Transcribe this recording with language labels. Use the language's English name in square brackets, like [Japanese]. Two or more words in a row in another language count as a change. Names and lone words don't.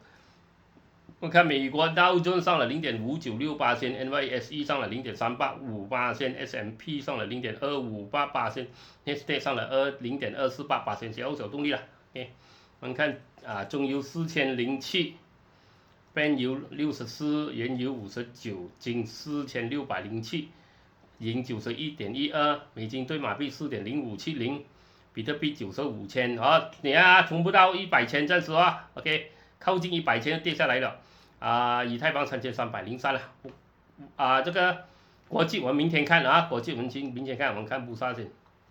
[Chinese] 我看美國道瓊上了0.5968%，NYSE 上了0.385%，S&P 上了0.258%，Nasdaq 上了0.248%，小動力了。OK， 我們看中油4007， Brent 油64，原油59，金4607。銀91.12，美金對馬幣4.0570，比特幣95,000，你衝不到100千暫時OK， 靠近100千跌下來了以太坊3303了這個國際我們明天看國際我們明天看，我們看布薩先